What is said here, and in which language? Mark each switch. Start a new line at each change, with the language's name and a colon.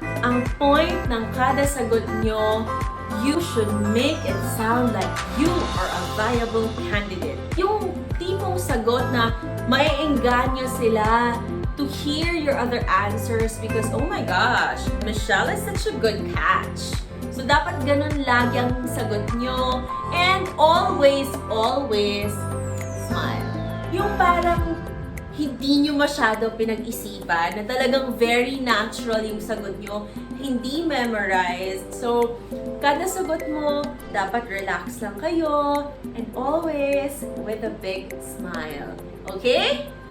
Filipino: Ang point ng kada sagot nyo,
English: you should make it sound like you are a viable candidate.
Filipino: Yung tipong sagot na maiengganyo sila
English: to hear your other answers because, oh my gosh, Michelle is such a good catch.
Filipino: So, dapat ganun lagi ang sagot nyo.
English: And always, always, smile.
Filipino: Yung parang hindi nyo masyado pinag-isipan, na talagang very natural yung sagot nyo, hindi memorized. So, kada sagot mo, dapat relax lang kayo,
English: and always with a big smile.
Filipino: Okay?